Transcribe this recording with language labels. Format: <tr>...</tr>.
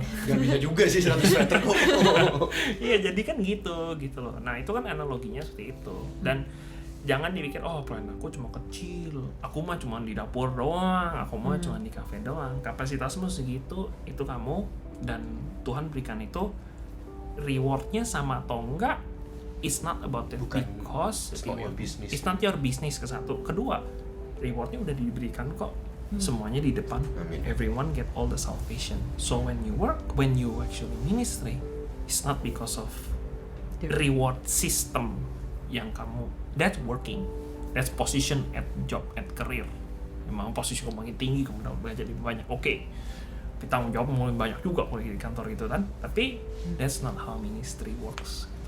<id>Gak bisa juga sih 100 meter kok. Iya, jadi kan gitu loh. Nah itu kan analoginya seperti itu. Dan jangan dipikir pelayanan aku cuma kecil, aku mah cuma di dapur doang, aku mah cuma di kafe doang. Kapasitasmu segitu, itu kamu, dan Tuhan berikan itu. Rewardnya sama atau enggak,</id> <en>it's not about it.</en> <id>Bukan,</id> <en>because it's not your business. It's not your business,</en> <id>ke satu. Kedua, rewardnya udah diberikan kok. Semuanya di depan. Amin.</id> <en>Everyone get all the salvation. So when you work, when you actually ministry, it's not because of reward system</en> <id>yang kamu,</id> <en>that's working, that's position at job, at career.</en> <id>Memang posisi kamu makin tinggi, kamu dapat belajar lebih banyak, oke. Tapi tanggung jawab mulai banyak juga kalau di kantor gitu kan. Tapi</id> <en>that's not how ministry works.</en>